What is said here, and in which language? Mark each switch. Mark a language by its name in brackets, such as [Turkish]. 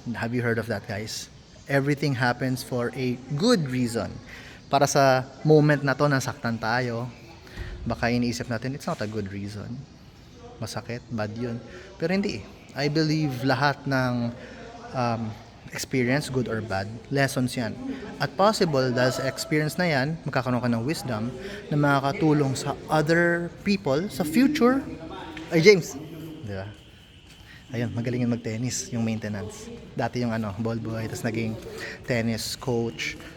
[English] Have you heard of that, guys? Everything happens for a good reason. [Filipino] Para sa moment na to, nasaktan tayo, baka iniisip natin, [English] it's not a good reason. [Filipino] Masakit, bad yun. Pero hindi. I believe lahat ng experience, good or bad, lessons yan. At possible, dahil sa experience na yan, magkakaroon ka ng wisdom na makakatulong sa other people sa future. Ay, James! Di ba? Ayun, magalingin mag-tennis, yung maintenance. Dati yung ball boy, tapos naging tennis coach.